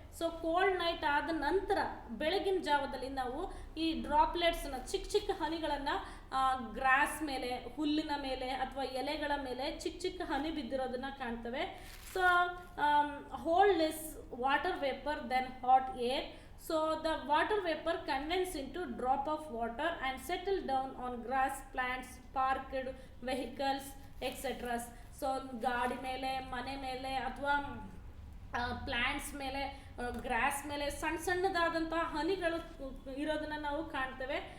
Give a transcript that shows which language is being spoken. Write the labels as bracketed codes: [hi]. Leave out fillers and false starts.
[kn] So cold night ಆದ ನಂತರ ಬೆಳಗಿನ ಜಾವದಲ್ಲಿ ನಾವು ಈ ಡ್ರಾಪ್ಲೆಟ್ಸನ್ನ, ಚಿಕ್ಕ ಹನಿಗಳನ್ನು ಗ್ರಾಸ್ ಮೇಲೆ, ಹುಲ್ಲಿನ ಮೇಲೆ ಅಥವಾ ಎಲೆಗಳ ಮೇಲೆ ಚಿಕ್ಕ ಹನಿ ಬಿದ್ದಿರೋದನ್ನು ಕಾಣ್ತೇವೆ. [en] So hold less water vapour than hot air. So the water vapor condenses into drop of water and settle down on grass, plants, parked vehicles, etc. [kn] So ಗಾಡಿ ಮೇಲೆ, ಮನೆ ಮೇಲೆ ಅಥವಾ ಪ್ಲ್ಯಾಂಟ್ಸ್ ಮೇಲೆ, ಗ್ರಾಸ್ ಮೇಲೆ ಸಣ್ಣದಾದಂಥ ಹನಿಗಳು ಇರೋದನ್ನು ನಾವು ಕಾಣ್ತೇವೆ.